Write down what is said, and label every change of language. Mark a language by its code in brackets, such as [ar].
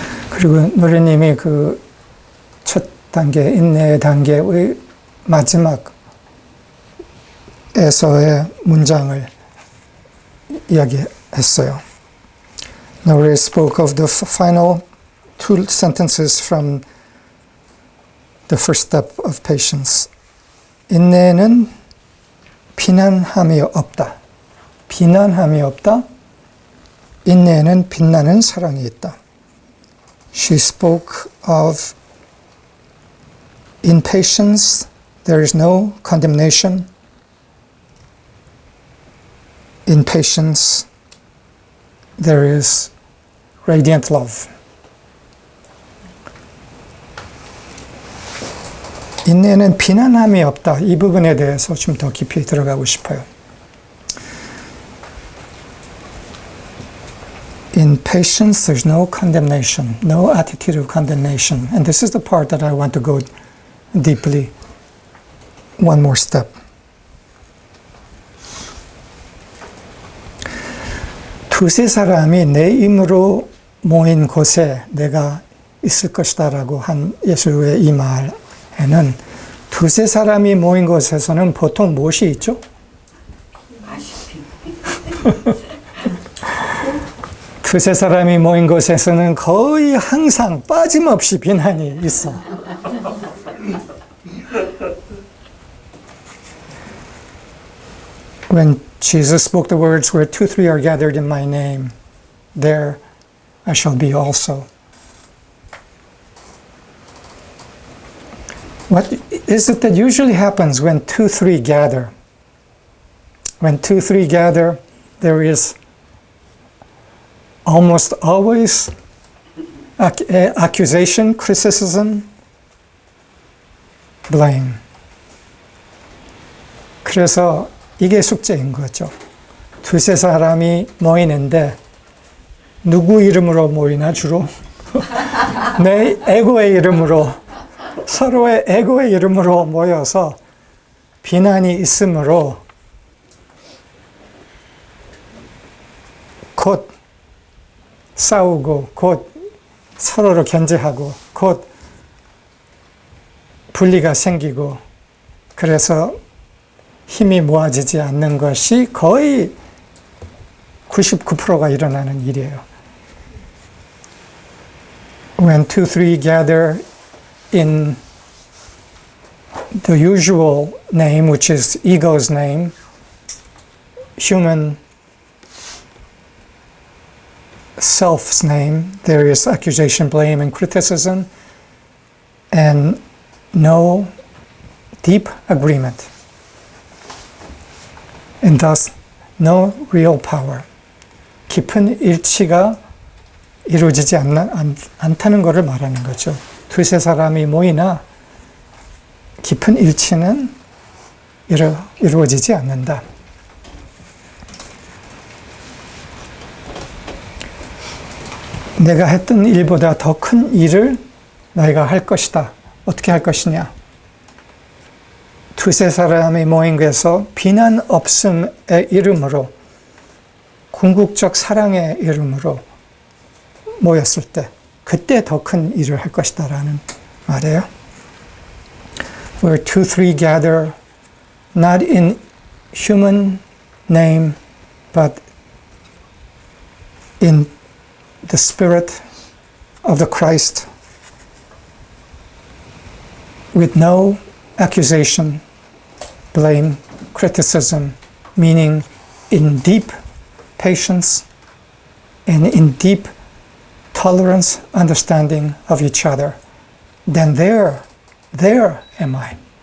[ko] 그리고 노래님이 그 첫 단계, 인내 단계의 마지막에서의 문장을 이야기했어요. [en] 노래 spoke of the final 2 sentences from the first step of patience. [ko] 인내는 비난함이 없다. 비난함이 없다. 인내에는 빛나는 사랑이 있다. [en] She spoke of in patience there is no condemnation. In patience there is radiant love. [ko] 인내는 비난함이 없다. 이 부분에 대해서 좀 더 깊이 들어가고 싶어요. [en] In patience, there's no condemnation, no attitude of condemnation. And this is the part that I want to go deeply, one more step. [ko] 두세 사람이 내 힘으로 모인 곳에 내가 있을 것이다라고 한 예수의 이 말에는 두세 사람이 모인 곳에서는 보통 무엇이 있죠? 두세 사람이 모인 곳에서는 거의 항상 빠짐없이 비난이 있어. [en] When Jesus spoke the words, where two, three are gathered in my name, there I shall be also. What is it that usually happens when two, three gather? When two, three gather, there is almost always accusation, criticism, blame. [ko] 그래서 이게 숙제인 거죠. 두세 사람이 모이는데 누구 이름으로 모이나 주로? 내 에고의 이름으로, 서로의 에고의 이름으로 모여서 비난이 있으므로 곧 싸우고 곧 서로를 견제하고 곧 분리가 생기고 그래서 힘이 모아지지 않는 것이 거의 99%가 일어나는 일이에요. [en] When two, three gather in the usual name, which is ego's name, human self's name, there is accusation, blame, and criticism, and no deep agreement, and thus no real power. [ko] 깊은 일치가 이루어지지 않다는 것을 말하는 거죠. 두세 사람이 모이나 깊은 일치는 이루어지지 않는다. 내가 했던 일보다 더 큰 일을 너희가 할 것이다. 어떻게 할 것이냐? 두세 사람이 모인 곳에서 비난 없음의 이름으로, 궁극적 사랑의 이름으로 모였을 때, 그때 더 큰 일을 할 것이다라는 말이에요. [en] Where two, three gather, not in human name, but in the Spirit of the Christ, with no accusation, blame, criticism, meaning in deep patience and in deep tolerance, understanding of each other, then there am I.